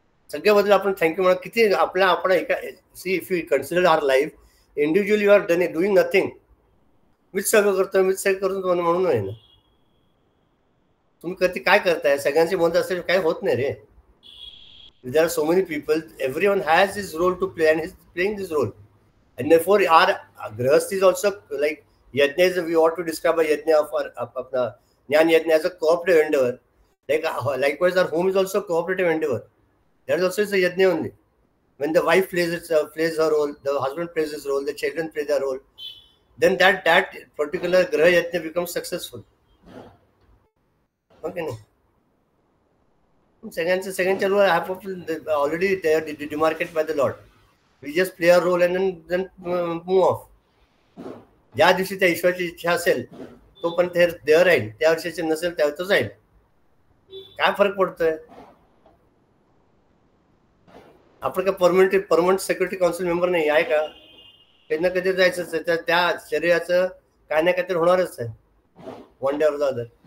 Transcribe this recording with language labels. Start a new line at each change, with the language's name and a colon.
Marathi: सगळ्याबद्दल आपण थँक्यू म्हणा. किती आपल्या आपण एका
English: See if you consider our life individually, you are doing nothing.
Marathi: मीच सगळं करतो, मीच सगळं करून म्हणून आहे ना. तुम्ही कधी काय करताय, सगळ्यांची मत असेल काय होत नाही रे.
English: There are so many people, everyone has his role to play and he's playing this role. And therefore our grahast is also like yajna is, we ought to describe a yajna of our jnana yajna as a cooperative endeavor. Like likewise our home is also a cooperative endeavor. That is also is a yajna only. When the wife plays her role, the husband plays his role, the children play their role, then that particular graha yajna becomes successful. Okay, no? Second role already they are demarcated by the Lord. We just play our role and then move off.
Marathi: ज्या दिवशी त्या ईश्वराची इच्छा असेल तो पण ते देह राहील, त्या वर्षाचे नसेल त्या तो जाईल. काय फरक पडतोय. आपण काय परमनंट सिक्युरिटी काउन्सिल मेंबर नाही आहे का. कधी ना कधी जायचंच आहे. त्या शरीराचं काय ना काहीतरी होणारच आहे,
English: One day or the other.